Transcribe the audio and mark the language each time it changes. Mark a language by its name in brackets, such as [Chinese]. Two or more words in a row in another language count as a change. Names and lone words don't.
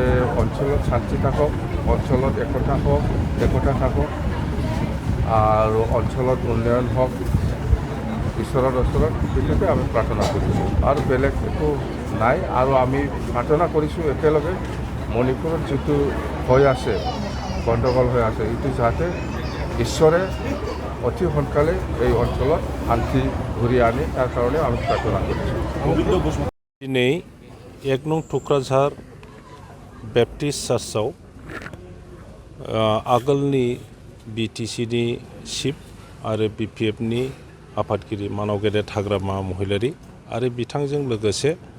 [Assamese] অঞ্চলত শান্তি থাকক অঞ্চলত একতা থাকক আৰু অঞ্চলত উন্নয়ন হওক ঈশ্বৰৰ ওচৰত সেইটোকে আমি প্ৰাৰ্থনা কৰিছোঁ আৰু বেলেগ একো নাই আৰু আমি প্ৰাৰ্থনা কৰিছোঁ একেলগে মণিপুৰত যিটো হৈ আছে গণ্ডগোল হৈ আছে এইটো যাতে ঈশ্বৰে অতি সোনকালে এই অঞ্চলত শান্তি ঘূৰি আনে তাৰ কাৰণে আমি প্ৰাৰ্থনা কৰিছোঁ [Bodo] दिनै 1 नं टुक्राझार बेप्टिस्ट चार्चआव आगोलनि बिटिसिनि चिफ आरो बिपिएफनि आफादगिरि मानाव गेदेर हाग्रामा महिलारि आरो बिथांजों लोगोसे